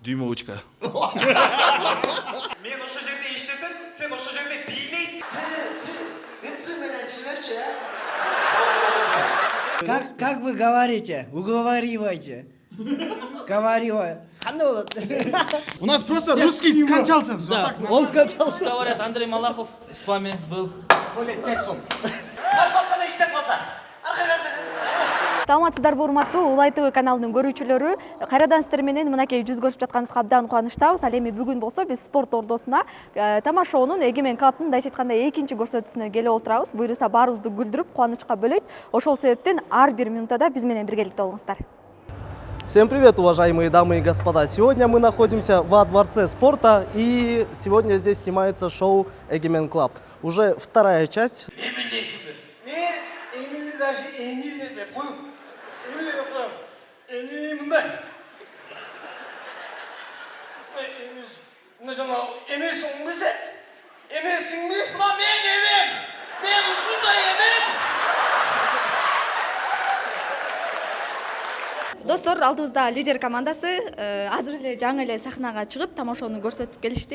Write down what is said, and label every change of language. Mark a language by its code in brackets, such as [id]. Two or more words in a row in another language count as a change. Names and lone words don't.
[ky] Дюймовочка. Мен ошо жерде иштесем, сен ошо жерде бийлейсиң. [ru] Как вы говорите? Уговаривайте. Говорила. У нас просто русский скончался. Да. Он скончался. Говорят, Андрей Малахов с вами был. [ky] Аркалгана иштеп калса. Саламатсыздарбы урматтуу Улай ТВ каналынын көрүүчүлөрү, кайрадан сиздер менен мынакей жүз көрүшүп жатканыбызга абдан кубанычтабыз. Ал эми бүгүн болсо биз спорт ордосуна тамашоонун Эгемен клубдун мындайча айтканда экинчи көрсөтүүсүнө келип олтурабыз. Буюрса баарыбызды күлдүрүп, кубанычка бөлөйт. Ошол себептен ар бир минутада биз менен биргеликте болуңуздар. [ru] Всем привет, уважаемые дамы и господа! Сегодня мы находимся во Дворце спорта, и сегодня здесь снимается шоу Эгемен Клаб. Уже вторая часть. [ky] Эмилди даже Эмиль деп коюп. Эмиль деп коюм. Эмиль мындай. Мына жана эмесиңби сен? Эмесиңби? Мына мен эмем. Мен ушундай эмем. Достор, алдыбызда лидер командасы азыр эле жаңы эле сахнага чыгып тамашоону көрсөтүп келишти.